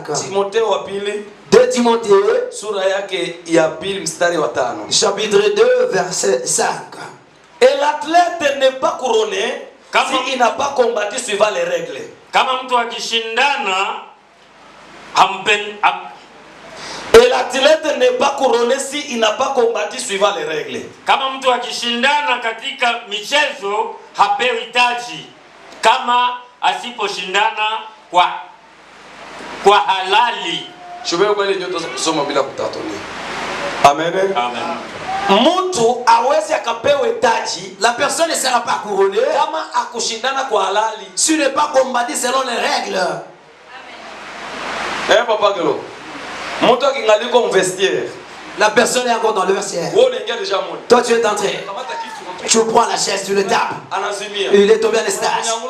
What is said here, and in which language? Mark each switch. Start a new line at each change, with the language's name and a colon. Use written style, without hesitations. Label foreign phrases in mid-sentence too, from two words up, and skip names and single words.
French: 2 Timothée chapitre 2 verset 5. Et l'athlète n'est pas couronné s'il n'a pas combattu suivant les règles. Et l'athlète n'est pas couronné s'il n'a pas combattu suivant les règles.
Swahili: Kama mtu akishindana katika michezo hapewi taji kama asiposhindana kwa halali. Amen. Mtu awezi akapewe taji,
French: la personne ne sera pas couronnée
Swahili: kama akushindana kwa halali,
French: s'il n'est pas combattu selon les règles. Papa Gelo. La personne est encore dans le vestiaire. Toi tu es entré. Tu prends la chaise, tu le tapes. Il est tombé à l'espace.